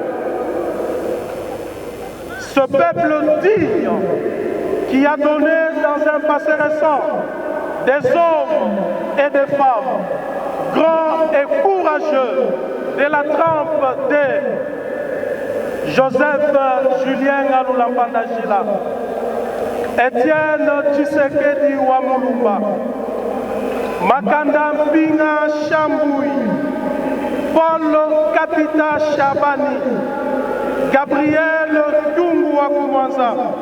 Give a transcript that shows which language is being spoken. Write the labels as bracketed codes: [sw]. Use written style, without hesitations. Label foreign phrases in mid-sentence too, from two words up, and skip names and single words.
[fr] Ce peuple digne qui a donné dans un passé récent des hommes et des femmes grands et courageux de la trempe de Joseph Julien Alula-Pandajila, Étienne Tshisekedi Wamulumba, Makanda Mpinga Chamboui, Paul Kapita Chabani, Gabriel Dungu Wakumwanza,